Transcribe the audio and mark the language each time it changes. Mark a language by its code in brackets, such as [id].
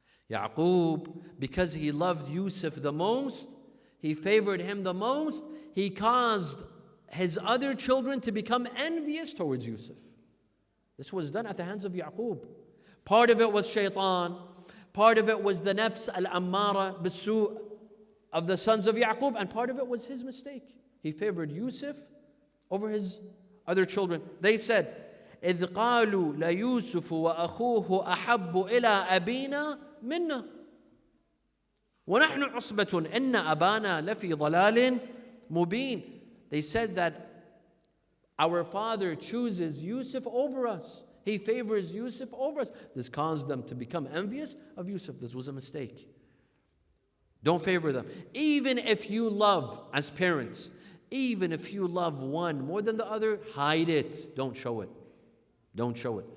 [en] Yaqub, because he loved Yusuf the most, he favored him the most, he caused his other children to become envious towards Yusuf. This was done at the hands of Yaqub. Part of it was shaitan, part of it was the nafs al-ammara bisu of the sons of Yaqub, and part of it was his mistake. He favored Yusuf over his other children. They said, [ar] إِذْ قَالُوا لَيُوسُفُ وَأَخُوهُ أَحَبُّ إِلَىٰ أَبِينَا مِنَّا وَنَحْنُ عُصْبَةٌ إِنَّ أَبَانَا لَفِي ضَلَالٍ مُبِينٍ. [en] They said that our father chooses Yusuf over us. He favors Yusuf over us. This caused them to become envious of Yusuf. This was a mistake. Don't favor them. Even if you love, as parents, even if you love one more than the other, hide it. Don't show it. Don't show it.